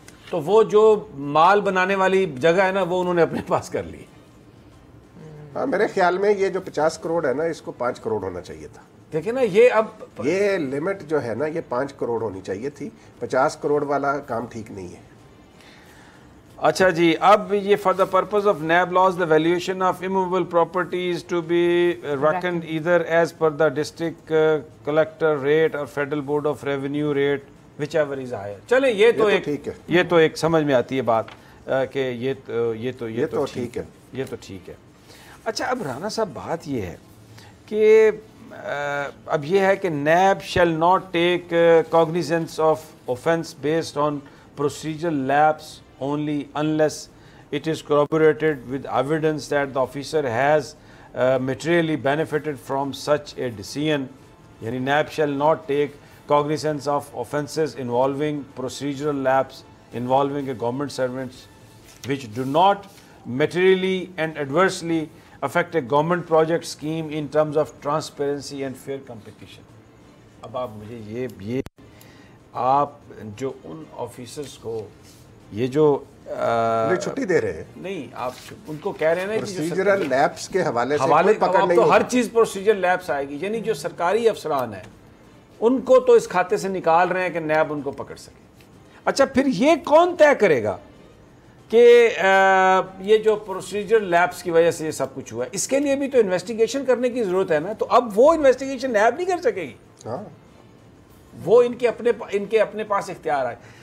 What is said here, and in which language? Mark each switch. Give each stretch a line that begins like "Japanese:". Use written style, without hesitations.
Urdu: تو وہ جو مال بنانے والی جگہ ہے نا, وہ انہوں نے اپنے پاس کر لی. ہاں, میرے خیال میں یہ جو 50 کروڑ ہے نا, اس کو 5 کروڑ ہونا چاہیے تھا. دیکھیں نا, یہ لمٹ جو ہے نا, یہ 5 کروڑ ہونی چاہیے تھی. 50 کروڑ والا کام ٹھیک نہیں ہے.
English: اچھا جی, اب یہ for the purpose of NAB laws the valuation of immovable properties to be reckoned either as per the district collector rate اور federal board of revenue rate whichever is higher.
Urdu: چلیں یہ تو ایک سمجھ میں آتی ہے بات کہ یہ تو ٹھیک ہے, یہ تو ٹھیک ہے. اچھا, اب رانا صاحب بات یہ ہے کہ
English: اب یہ ہے کہ NAB shall not take cognizance of offence based on procedural lapse only unless it is corroborated with evidence that the officer has materially benefited from such a decision. یعنی NAB shall not take cognizance of offences involving procedural lapse involving a government servants which do not materially and adversely affect a government project scheme in terms of transparency and fair competition.
Urdu: اب آپ مجھے یہ آپ جو ان officers کو یہ جو چھٹی دے رہے ہیں, نہیں آپ ان کو کہہ رہے ہیں نا پروسیجرل لیپس کے حوالے سے پکڑ نہیں, تو ہر چیز پروسیجر لیپس آئے گی. یعنی جو سرکاری افسران ہیں ان کو تو اس کھاتے سے نکال رہے ہیں کہ نیب ان کو پکڑ سکے. اچھا, پھر یہ کون طے کرے گا کہ یہ جو پروسیجر لیپس کی وجہ سے یہ سب کچھ ہوا ہے؟ اس کے لیے بھی تو انویسٹیگیشن کرنے کی ضرورت ہے نا. تو اب وہ انویسٹیگیشن نیب نہیں کر سکے گی. وہ ان کے اپنے پاس اختیار آئے.